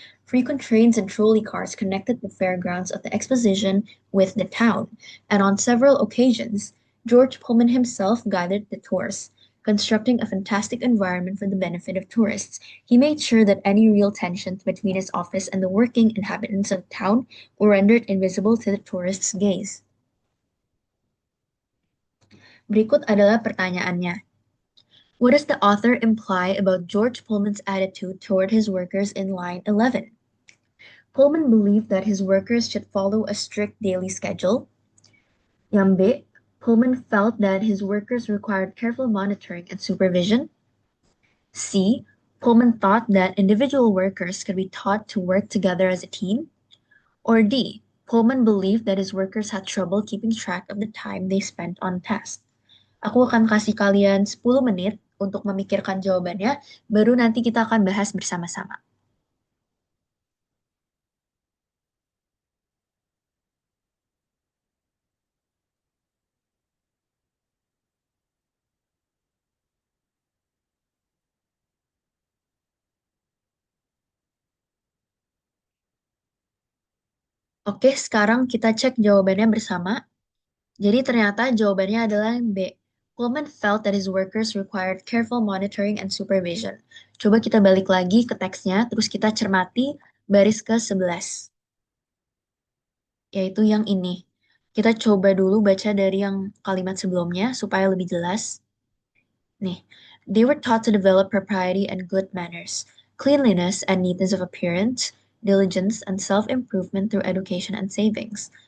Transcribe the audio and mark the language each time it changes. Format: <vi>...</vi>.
<en>Frequent trains and trolley cars connected the fairgrounds of the exposition with the town, and on several occasions, George Pullman himself guided the tours. Constructing a fantastic environment for the benefit of tourists, he made sure that any real tensions between his office and the working inhabitants of town were rendered invisible to the tourists' gaze.</en> <id>Berikut adalah pertanyaannya.</id> <en>What does the author imply about George Pullman's attitude toward his workers in line 11? Pullman believed that his workers should follow a strict daily schedule.</en> <id>Yang B,</id> <en>Pullman felt that his workers required careful monitoring and supervision. C, Pullman thought that individual workers could be taught to work together as a team. Or D, Pullman believed that his workers had trouble keeping track of the time they spent on tasks.</en> <id>Aku akan kasih kalian 10 menit untuk memikirkan jawabannya, baru nanti kita akan bahas bersama-sama. Oke, sekarang kita cek jawabannya bersama. Jadi ternyata jawabannya adalah yang B.</id> <en>Pullman felt that his workers required careful monitoring and supervision.</en> <id>Coba kita balik lagi ke teksnya, terus kita cermati baris ke-11, yaitu yang ini. Kita coba dulu baca dari yang kalimat sebelumnya supaya lebih jelas.</id> <en>Nih, they were taught to develop propriety and good manners, cleanliness and neatness of appearance, diligence and self-improvement through education and savings.</en>